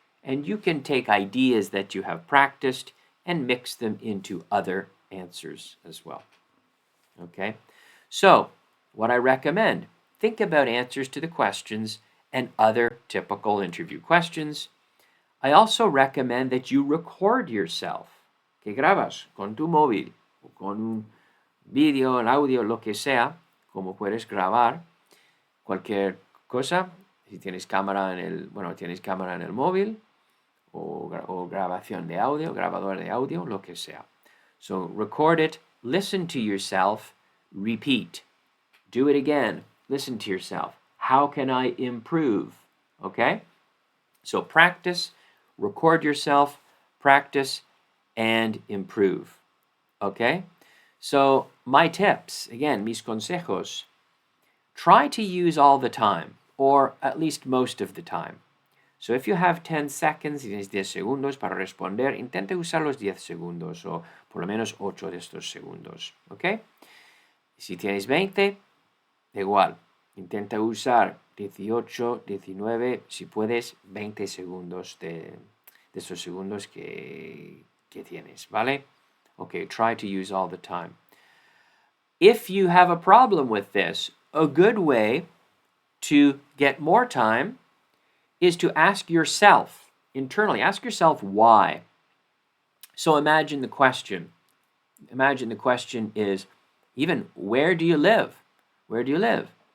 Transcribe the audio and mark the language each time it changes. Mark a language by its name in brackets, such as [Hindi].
[English] And you can take ideas that you have practiced and mix them into other answers as well, okay? So, what I recommend, think about answers to the questions and other typical interview questions. I also recommend that you record yourself, [Spanish] que grabas con tu móvil o con un video, el audio, lo que sea, como puedes grabar cualquier cosa. Si tienes cámara tienes cámara en el móvil o grabación de audio, grabador de audio, lo que sea. [English] So record it, listen to yourself, repeat. Do it again. Listen to yourself. How can I improve? Okay? So practice, record yourself, practice, and improve. Okay? So my tips, again, [Spanish] mis consejos. [English] Try to use all the time, or at least most of the time. So if you have 10 seconds, [Spanish] tienes 10 segundos para responder, intente usar los 10 segundos, o por lo menos 8 de estos segundos. ¿Ok? Si tienes 20, da igual. Intenta usar 18, 19, si puedes, 20 segundos de estos segundos que tienes, ¿vale? [English] Okay, try to use all the time. If you have a problem with this, a good way to get more time is to ask yourself, internally, ask yourself why. So imagine the question. Imagine the question is, even, where do you live? Where do you live?